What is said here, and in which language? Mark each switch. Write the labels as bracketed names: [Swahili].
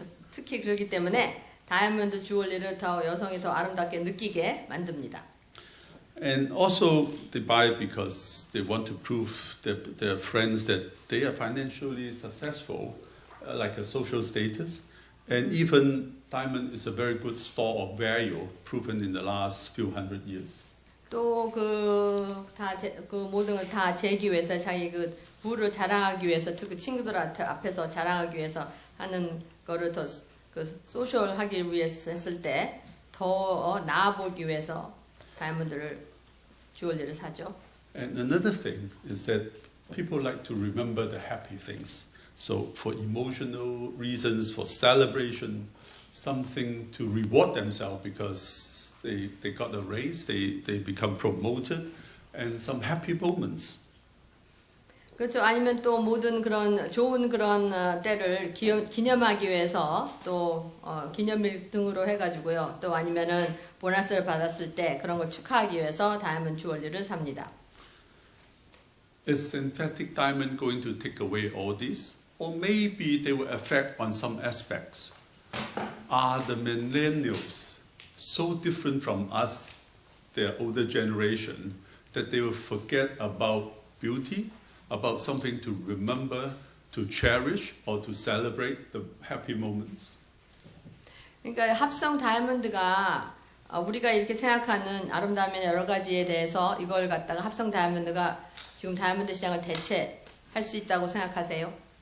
[Korean] 특히 그렇기 때문에 다이아몬드 주얼리를 여성이 더 아름답게 느끼게 만듭니다. [English] And also they buy it because they want to prove their friends that they are financially successful, like a social status. And even diamond is a very good store of value, proven in the last few hundred years. [Korean] 또 그 모든 걸 다 재기 위해서 자기 그 부를 자랑하기 위해서 특히 친구들 앞에서 자랑하기 위해서 하는 거를 더 그 소셜하기 위해서 했을 때 더 나아 보이기 위해서 다이아몬드를 주얼리를 사죠. [English] And another thing is that people like to remember the happy things. So for emotional reasons, for celebration, something to reward themselves because they got a raise, they become promoted, and some happy moments. [Korean] 그렇죠. 아니면 또 모든 그런 좋은 그런 때를 기념하기 위해서 또 기념일 등으로 해가지고요. 또 아니면은 보너스를 받았을 때 그런 걸 축하하기 위해서 다이아몬드 주얼리를 삽니다. [English] Is synthetic diamond going to take away all this? Or maybe they will affect on some aspects. Are the millennials so different from us, their older generation, that they will forget about beauty, about something to remember, to cherish, or to celebrate the happy moments? [Korean] 그러니까 합성 다이아몬드가 우리가 이렇게 생각하는 아름다움의 여러 가지에 대해서 이걸 갖다가 합성 다이아몬드가 지금 다이아몬드 시장을 대체할 수 있다고 생각하세요?